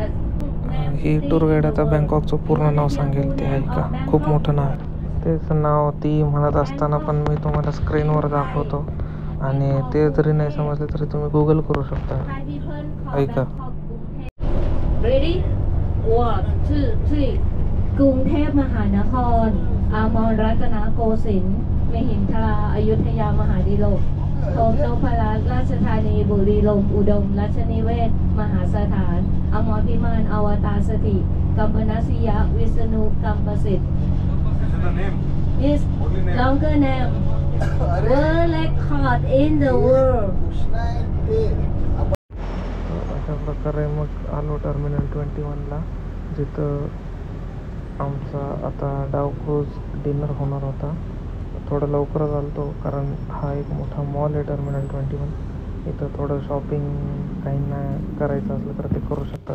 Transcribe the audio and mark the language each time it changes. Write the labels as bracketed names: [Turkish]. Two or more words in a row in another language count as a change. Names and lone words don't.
[Marathi] ही टूर गाईड आता बँकॉकचं पूर्ण नाव सांगेल, ते ऐका. खूप मोठं नाव आहे. तेच नाव ती म्हणत असताना पण मी तुम्हाला स्क्रीनवर दाखवतो. आणि ते जरी नाही समजले तरी तुम्ही गुगल करू शकता. ऐका. [English] Ready? 1, 2, 3 [Thai] กรุงเทพมหานคร อมรรัตนโกสินทร์มหินทราอยุธยามหาดิโลกโทมนพรัตน์ราชธานีบุรีรัมย์อุดมรัชนิเวศน์มหาสถานอมรพิมานอวตารสถิกัมปนาสยะวิษณุกัมปสิทธิ์ [English] Is longer name world record in the world. [Marathi] अशा प्रकारे मग आलो टर्मिनल 21ला, जिथं आमचा आता डाव क्रूज डिनर होणार होता. थोडं लवकरच आलो कारण हा एक मोठा मॉल आहे टर्मिनल 21. इथं थोडं शॉपिंग काहींना करायचं असलं तर ते करू शकतात.